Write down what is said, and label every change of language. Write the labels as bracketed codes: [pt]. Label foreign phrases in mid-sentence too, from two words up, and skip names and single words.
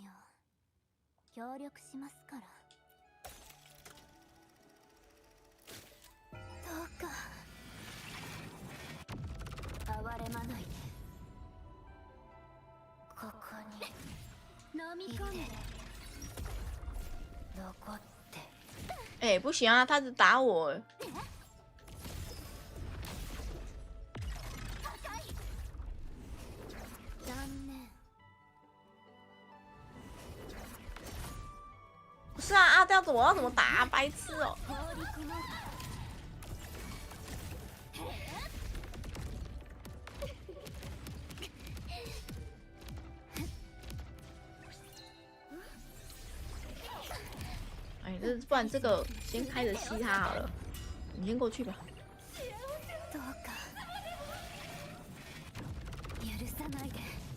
[ja] 協力しますから。どうか哀れまないで。ここに飲み込んで残って。 [zh] 哎，不行啊，他只打我。不是啊，这样子我要怎么打啊？白痴哦！哎，不然这个先开着吸他好了，你先过去吧。 [ja] どうか許さないで。